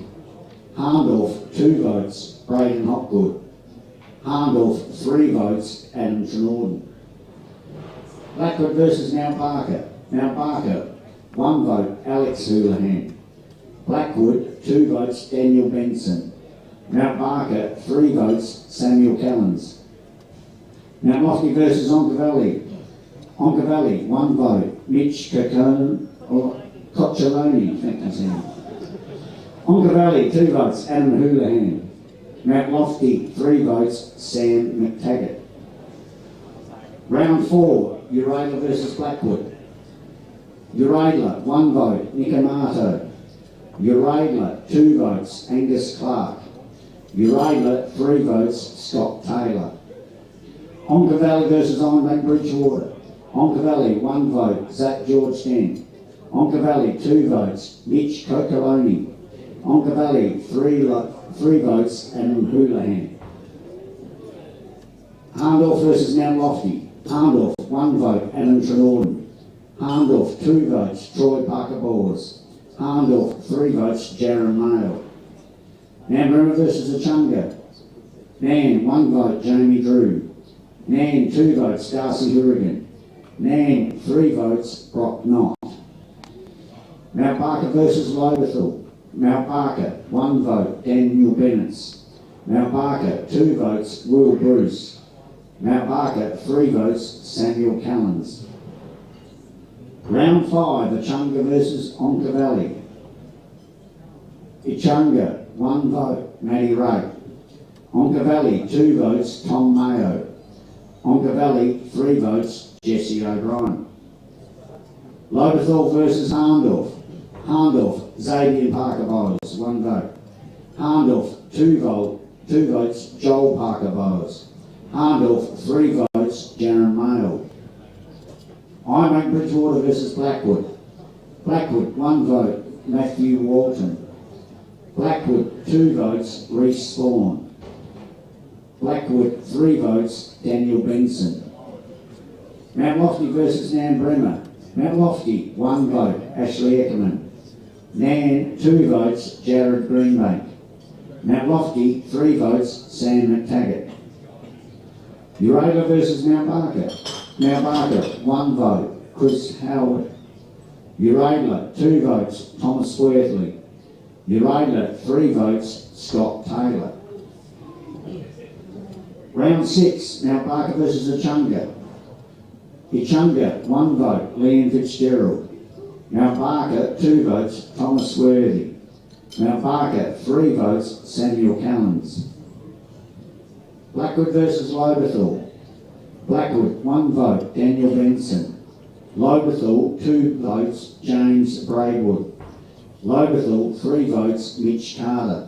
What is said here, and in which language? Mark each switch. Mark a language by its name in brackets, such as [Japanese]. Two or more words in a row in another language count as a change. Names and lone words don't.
[English] Hahndorf, 2 votes, Braden Hopgood. Hahndorf, 3 votes, Adam Trenorden. Blackwood versus Mount Barker. Mount Barker, 1 vote, Alex Houlihan. Blackwood, 2 votes, Daniel Benson. Mount Barker, 3 votes, Samuel Callens. Mount Lofty versus Onker Valley. Onker Valley, 1 vote, Mitch Coccioloni. Thank you, Sam. Onker Valley, 2 votes, Adam Houlihan. Mount Lofty, 3 votes, Sam McTaggart. Round 4, Uradla versus Blackwood. Uradla, 1 vote, Nick Amato. Uradla, 2 votes, Angus Clark. Uradla, 3 votes, Scott Taylor. Onka Valley versus Ironbank Bridgewater. Onka Valley, 1 vote, Zach George Stent. Onka Valley, 2 votes, Mitch Cocoloni. Onka Valley, 3 votes, Adam Houlihan. Hahndorf versus Mount Lofty. Hahndorf, 1 vote, Adam Trenorden. Hahndorf, 2 votes, Troy Parker Bors. Hahndorf, 3 votes, Jaron Mail. Namburra versus Echunga. Nan, 1 vote, Jamie Drew. Nan, 2 votes, Darcy Hourigan. Nan, 3 votes, Brock Knott. Mount Barker versus Lobethal. Mount Barker, 1 vote, Daniel Bennett. Mount Barker, 2 votes, Will Bruce. Mount Barker, 3 votes, Samuel Callens. Round 5, Echunga versus Onka Valley. Echunga, 1 vote, Matty Ray. Onka Valley, 2 votes, Tom Mayo. Onka Valley, 3 votes, Jesse O'Brien. Lobethal versus Hahndorf. Hahndorf, Xavier Parker Bowes, 1 vote. Hahndorf, 2 votes, Joel Parker Bowes. Hahndorf, 3 votes, Jaron Mail. Ironbank Bridgewater versus Blackwood. Blackwood, 1 vote, Matthew Walton. Blackwood, 2 votes, Reece Spawn. Blackwood, 3 votes, Daniel Benson. Mount Lofty versus Nambrema. Mount Lofty, 1 vote, Ashley Eckerman. Nan, 2 votes, Jared Greenbank. Mount Lofty, 3 votes, Sam McTaggart. Euraila versus Mount Barker. Mount Barker, 1 vote, Chris Howard. Euraila, 2 votes, Thomas Worthley. Euraila, 3 votes, Scott Taylor. Round 6, Mount Barker versus Echunga. Echunga, 1 vote, Liam Fitzgerald. Mount Barker, 2 votes, Thomas Worthy. Mount Barker, 3 votes, Samuel Callens. Blackwood versus Lobethal. Blackwood, 1 vote, Daniel Benson. Lobethal, 2 votes, James Braidwood. Lobethal, 3 votes, Mitch Carter.